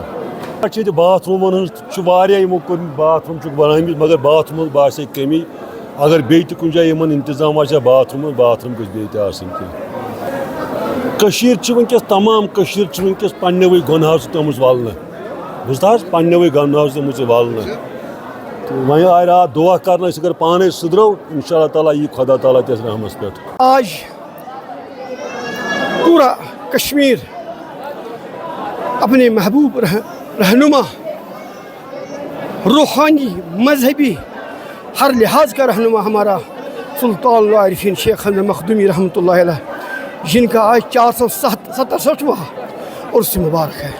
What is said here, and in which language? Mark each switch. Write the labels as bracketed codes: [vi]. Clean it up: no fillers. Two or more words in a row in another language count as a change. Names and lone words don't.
[ks] چھِ ییٚتہِ باتھ روٗمن ہٕنٛز چھُ واریاہ یِمو کوٚرمٕتۍ، باتھ روٗم چھُکھ بنٲومٕتۍ، مگر باتھ روٗمن باسے کٔمی، اگر بیٚیہِ تہِ کُنہِ جایہِ یِمن انتظام آسہِ ہا باتھ روٗم گٔژھ بیٚیہِ تہِ آسٕنۍ کینٛہہ۔ کٔشیٖر چھِ وٕنکٮ۪س تمام کٔشیٖر چھِ وٕنکٮ۪س پننیوٕے گۄنہو سۭتۍ آمٕژ ولنہٕ، بوٗزتھا حظ، پننیوٕے گۄنہو سۭتۍ آمٕژ ولنہٕ، تہٕ وۄنۍ آے راتھ دعا کرنہٕ، أسۍ اگر پانے سُدرو [ar] انشاء اللہ تعالیٰ [ks] یی خدا تعالیٰ تہِ اَسہِ رحمس پٮ۪ٹھ۔ [ur] آج پورا کشمیر اپنے محبوب رہنما، روحانی، مذہبی، ہر لحاظ کا رہنما ہمارا سلطان العارفین شیخ حمزہ مخدومی [ar] رحمۃ اللہ علیہ، [ur] جن کا آج 467واں عرس مبارک ہے۔